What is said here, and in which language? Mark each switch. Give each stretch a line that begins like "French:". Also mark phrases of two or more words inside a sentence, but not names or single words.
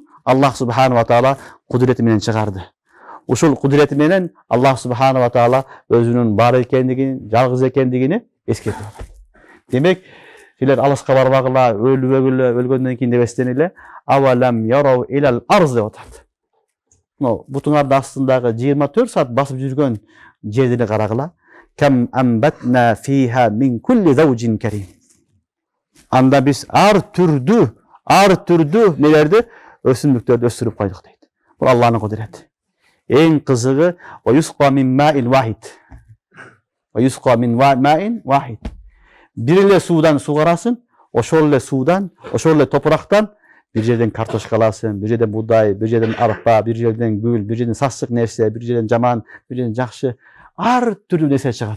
Kyrgyz: Аллах
Arabic: سبحانه وتعالى
Kyrgyz: кудурети менен чыгарды. Ушул кудурети менен Аллах
Arabic: سبحانه وتعالى
Kyrgyz: өзүнүн бар экендигин, жалгыз экендигини эскертип атат. Демек, силер алыска барбагыла, өлбөгүлө, өлгөндөн кийин дебестен эле
Arabic: أولم يروا إلى الأرض
Kyrgyz: деп атат. Бутуңардын астындагы 24 саат басып жүргөн жерди карагыла.
Arabic: كم أنبتنا فيها من كل زوج كريم.
Kyrgyz: Анда биз ар түрдүү нелерди, өсүмдүктөрдү өстүрүп койдук дейт. Бул Аллахтын кудурети. Эң кызыгы
Arabic: ويسقى من ماء واحد. ويسقى من ماء واحد.
Kyrgyz: Бир эле суудан суу карасың, ошол эле суудан, ошол эле топурактан бир жерден картошка аласың, бир жерден будай, бир жерден арпа, бир жерден гүл, бир жерден сасык нерсе, бир жерден жаман, бир жерден жакшы, ар түрдүү нерсе чыгат.